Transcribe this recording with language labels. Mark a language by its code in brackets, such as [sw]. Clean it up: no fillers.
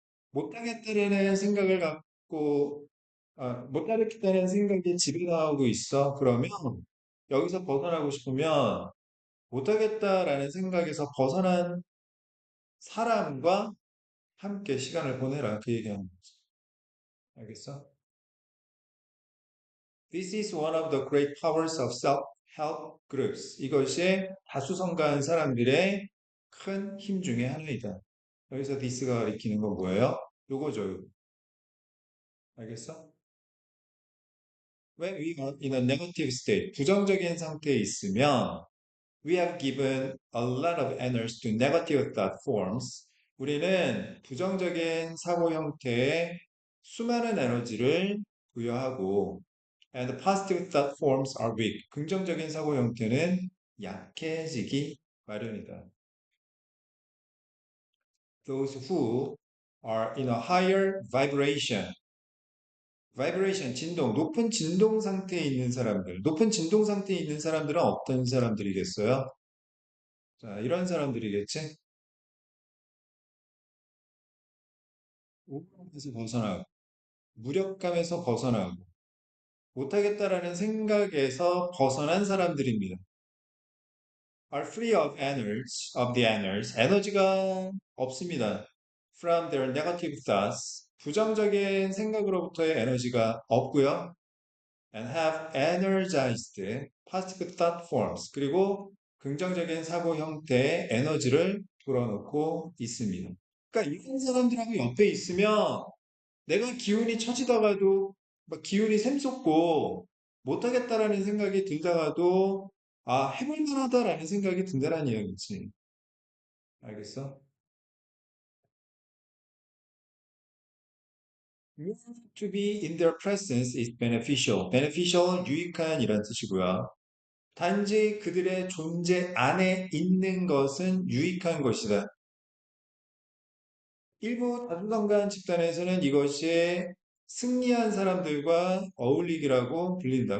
[ko] 못하겠다는 생각을 갖고, 못하겠다는 생각에 지배당하고 있어. 그러면 여기서 벗어나고 싶으면 못하겠다라는 생각에서 벗어난 사람과 함께 시간을 보내라. 그 얘기하는 거지. 알겠어? [en] This is one of the great powers of self-help groups. [ko] 이것이 다수성가한 사람들의 큰 힘 중에 하나이다. 여기서 this가 가리키는 건 뭐예요? 요거죠. 요거. 알겠어? [en] When we are in a negative state, [ko] 부정적인 상태에 있으면 [en] we have given a lot of energy to negative thought forms. [ko] 우리는 부정적인 사고 형태에 수많은 에너지를 부여하고 [en] and positive thought forms are weak. [ko] 긍정적인 사고 형태는 약해지기 마련이다. [en] Those who are in a higher vibration, [ko] 진동, 높은 진동 상태에 있는 사람들, 높은 진동 상태에 있는 사람들은 어떤 사람들이겠어요? 자, 이런 사람들이겠지? 우울감에서 벗어나고, 무력감에서 벗어나고, 못하겠다라는 생각에서 벗어난 사람들입니다. [en] Are free of the energies. [ko] 에너지가 없습니다. [en] From their negative thoughts. [ko] 부정적인 생각으로부터의 에너지가 없고요. [en] And have energized positive thought forms. [ko] 그리고 긍정적인 사고 형태의 에너지를 불어넣고 있습니다. 그러니까 이런 사람들하고 옆에 있으면 내가 기운이 처지다가도 막 기운이 샘솟고 못하겠다라는 생각이 들다가도 해볼 만하다라는 생각이 든다라는 이야기지. 알겠어? [en] To be in their presence is beneficial. [ko] beneficial, 유익한 이란 뜻이고요. 단지 그들의 존재 안에 있는 것은 유익한 것이다. 일부 다수성가한 집단에서는 이것이 승리한 사람들과 어울리기라고 불린다.